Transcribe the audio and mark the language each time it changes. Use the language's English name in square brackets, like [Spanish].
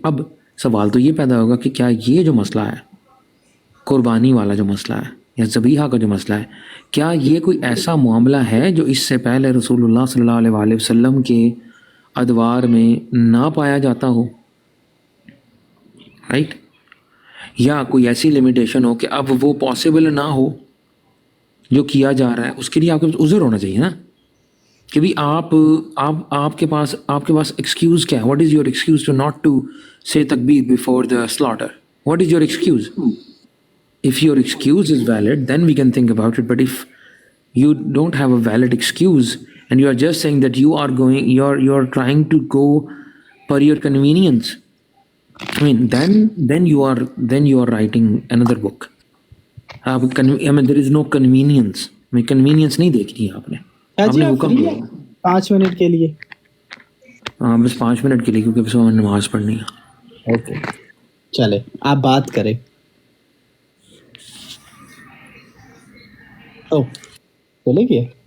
[Urdu] اب سوال تو یہ پیدا ہوگا کہ کیا یہ جو مسئلہ ہے قربانی والا جو مسئلہ ہے یا ذبیحہ کا جو مسئلہ ہے، کیا یہ کوئی ایسا معاملہ ہے جو اس سے پہلے رسول اللہ صلی اللہ علیہ وآلہ وسلم کے ادوار میں نہ پایا جاتا ہو، رائٹ؟ یا کوئی ایسی لمیٹیشن ہو کہ اب وہ پاسبل نہ ہو جو کیا جا رہا ہے. اس کے لیے آپ کے پاس عذر ہونا چاہیے نا کہ بھی آپ کے پاس ایکسکیوز کیا ہے. [English] What is your excuse to not to say تکبیر before the slaughter? What is your excuse? If your excuse is valid, then we can think about it. But if you don't have a valid excuse and you are just saying that you're trying to go per your convenience, I mean, then you are writing another book. I mean, there is no convenience. [Urdu] میں convenience نہیں دیکھ رہی آپ نے. آپ نے حکم دیا 5 منٹ کے لیے. ہاں بس 5 منٹ کے لیے، کیونکہ بس ہمیں نماز پڑھنی ہے. اوکے چلے آپ بات کریں. چلے گیا